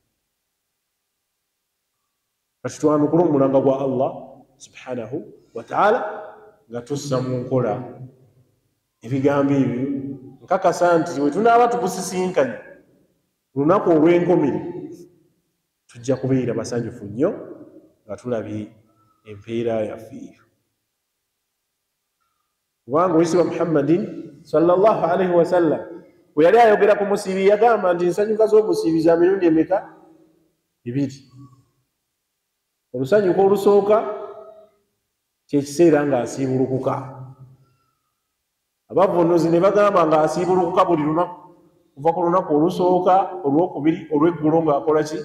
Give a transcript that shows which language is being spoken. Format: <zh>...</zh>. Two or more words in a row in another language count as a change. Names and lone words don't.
<lg>Kati twanukula omulanga gwa Allah</lg> <ar>سبحانه وتعالى</ar> <lg>nga tussa mu nkola ebigambo ebyo, nkakasa nti bwe tunaaba tugusisinkanye lunaku olw'enkomere tujja kubeera basanyufu nnyo nga tulabye empeera yaffe eyo. Kubanga oyisibwa Muhammadin</lg> <ar>صلى الله عليه وسلم</ar> <lg>bwe yali ayogera ku musiibi yagamba nti ensanyuka z'omusiibi za mirundi emeka? 2. Olusanyuka olusooka kyekiseera ng'asiibulukuka. Abavvuunuzi ne bagamba ng'asiibulukuka buli lunaku, kuva ku lunaku olusooka, olwokubiri, olw'eggulo ng'akola ki?</lg>